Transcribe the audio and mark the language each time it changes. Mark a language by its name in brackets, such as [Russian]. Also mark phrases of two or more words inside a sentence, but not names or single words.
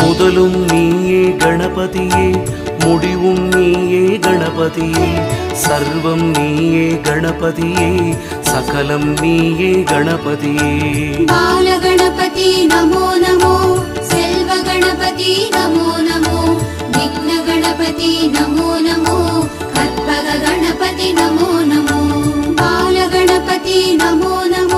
[Tamil] முதலும் நீயே கணபதியே, முடிவும் நீயே கணபதியே, சர்வம் நீயே கணபதியே, சகலம் நீயே கணபதியே. [Sanskrit] बालगणपति नमो नमो, सेल्वगणपति नमो नमो, विघ्नगणपति नमो नमो, खड्गगणपति नमो नमो, बालगणपति नमो